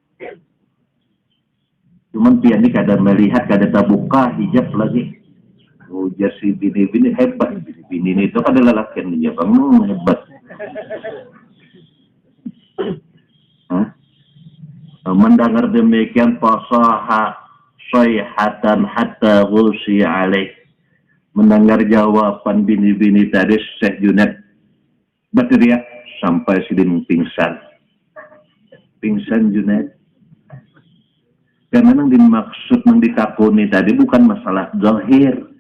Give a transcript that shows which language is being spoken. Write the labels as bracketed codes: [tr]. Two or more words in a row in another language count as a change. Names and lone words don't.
[bjn] Cuman pian ini kada melihat, kada terbuka, hijab lagi. Ujar si bini-bini hebat. [id] Bini-bini itu adalah lelaki yang hijab. Hebat. Mendengar demikian [ar] فصاح صيحة حتى غشي عليه. [bjn] Mendengar jawaban bini-bini tadi Syekh Junaid berteriak sampai sidin pingsan. Pingsan Junaid. [id] Karena yang dimaksud yang ditakuni tadi bukan masalah zahir.